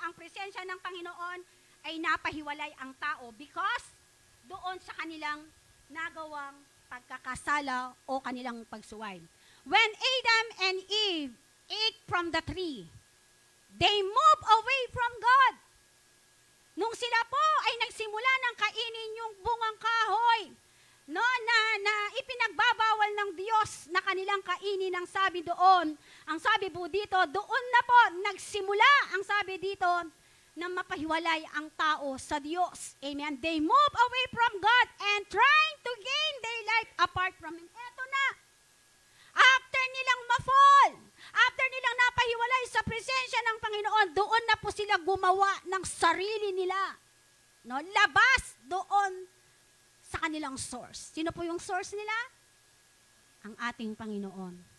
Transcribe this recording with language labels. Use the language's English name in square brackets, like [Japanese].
[Filipino] Ang presensya ng Panginoon ay napahiwalay ang tao because doon sa kanilang nagawang pagkakasala o kanilang pagsuway. [English] When Adam and Eve ate from the tree, they moved away from God. [Filipino] Nung sila po ay nagsimula ng kainin yung bungang kahoy, no, na ipinagbabawal ng Diyos na kanilang kainin, ang sabi doon, ang sabi po dito, doon na po nagsimula, ang sabi dito, na mapahiwalay ang tao sa Diyos. [English] Amen. They move away from God and trying to gain their life apart from Him. [Filipino] Eto na. After nilang ma-fall, after nilang napahiwalay sa presensya ng Panginoon, doon na po sila gumawa ng sarili nila. No, labas doon sa kanilang source. Sino po yung source nila? Ang ating Panginoon.